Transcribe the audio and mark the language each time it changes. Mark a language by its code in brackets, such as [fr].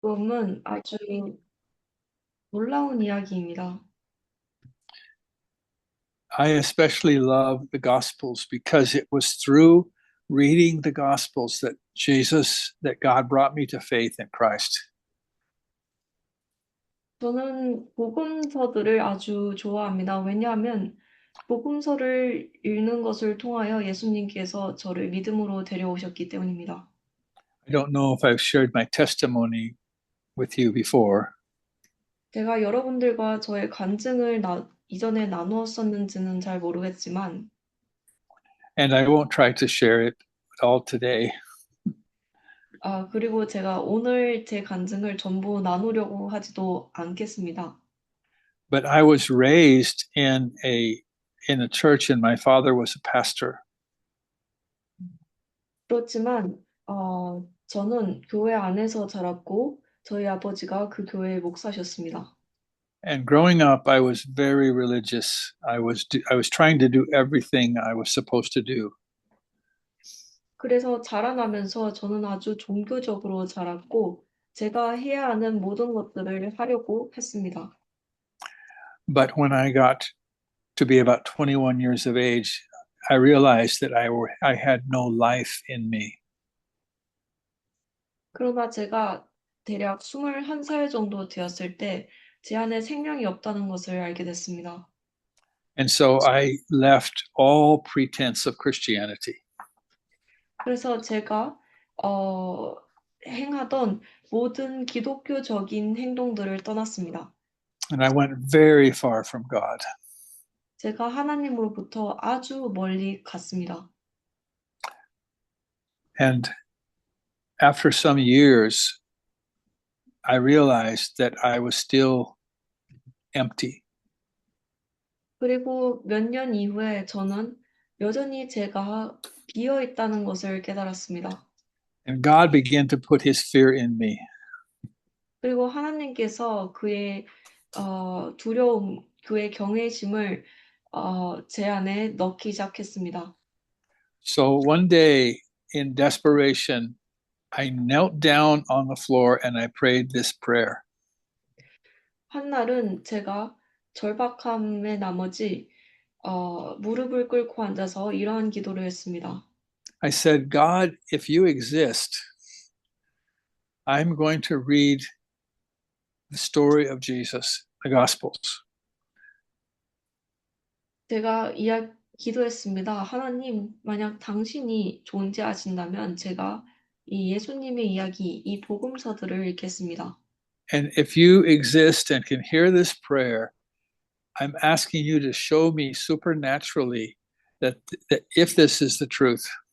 [ko] 복음은 아주 놀라운 이야기입니다. [en] I especially love the Gospels because it was through reading the Gospels that God brought me to faith in Christ. [ko] 저는 복음서들을 아주 좋아합니다. 왜냐하면 복음서를 읽는 것을 통하여 예수님께서 저를 믿음으로 데려오셨기 때문입니다. [en] I don't know if I've shared my testimony with you before, [ko] 제가 여러분들과 저의 간증을 이전에 나누었었는지는 잘 모르겠지만, [en] and I won't try to share it all today. [ko] 그리고 제가 오늘 제 간증을 전부 나누려고 하지도 않겠습니다. [en] But I was raised in a church, and my father was a pastor. [ko] 그렇지만 저는 교회 안에서 자랐고 저희 아버지가 그 교회의 목사셨습니다. [en] And growing up, I was very religious. I was trying to do everything I was supposed to do. [ko] 그래서 자라나면서 저는 아주 종교적으로 자랐고 제가 해야 하는 모든 것들을 하려고 했습니다. [en] But when I got to be about 21 years of age, I realized that I had no life in me. [ko] 그러나 제가 대략 21살 정도 되었을 때 제 안에 생명이 없다는 것을 알게 됐습니다. [en] And so I left all pretense of Christianity. [ko] 그래서 제가 행하던 모든 기독교적인 행동들을 떠났습니다. [en] And I went very far from God. [ko] 제가 하나님으로부터 아주 멀리 갔습니다. [en] And after some years, I realized that I was still empty. [ko] 그리고 몇 년 이후에 저는 여전히 제가 비어 있다는 것을 깨달았습니다. [en] And God began to put his fear in me. [ko] 그리고 하나님께서 그의 두려움, 그의 경외심을 제 안에 넣기 시작했습니다. [en] So one day, in desperation, I knelt down on the floor and I prayed this prayer. [ko] 한날은 제가 절박함의 나머지 무릎을 꿇고 앉아서 이러한 기도를 했습니다. [en] I said, God, if you exist, I'm going to read the story of Jesus, the Gospels. [ko] 제가 기도했습니다. 하나님, 만약 당신이 존재하신다면 제가 이 예수님의 이야기, 이 복음서들을 읽겠습니다. [en] And if you exist and can hear this prayer, I'm asking you to show me supernaturally that if this is the truth,